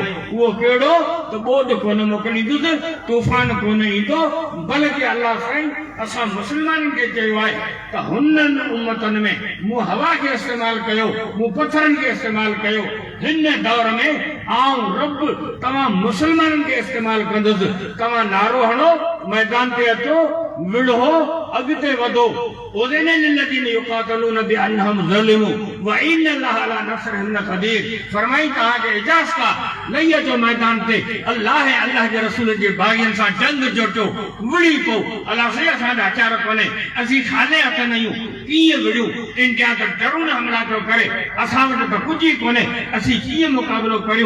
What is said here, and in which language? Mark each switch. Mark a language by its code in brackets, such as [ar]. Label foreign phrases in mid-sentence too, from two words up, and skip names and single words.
[sd] उहो कहिड़ो त ॿोॾ कोन मोकिलींदुसि, तूफ़ान कोन ईंदो, बल्कि अल्लाह साईं असां मुसलमाननि खे चयो आहे त हुननि उम्मतनि में मूं हवा खे इस्तेमाल कयो, मूं पत्थरनि खे इस्तेमाल कयो। हिन दौर में आऊं रब तव्हां मुसलमाननि खे इस्तेमाल कंदुसि। तव्हां नारो हणो, मैदान ते अचो, विढ़ो, अॻिते वधो। [ar] أذن للذين يقاتلون بأنهم ظلموا وإن الله على نصرهم لقدير. [sd] फरमाई तव्हांखे इजाज़त का लही अचो मैदान ते, अल्लाह ऐं अल्लाह जे रसूल जे बाग़ियुनि सां जंग जोटियो, विड़ी पो। अल्लाह से असांजा आचार कोन्हे, असीं खाले हथ न आहियूं, कीअं विड़ियूं? इंडिया त ड्रोन हमला थो करे, असां वटि त कुझु ई कोन्हे, असीं कीअं मुक़ाबिलो करियूं?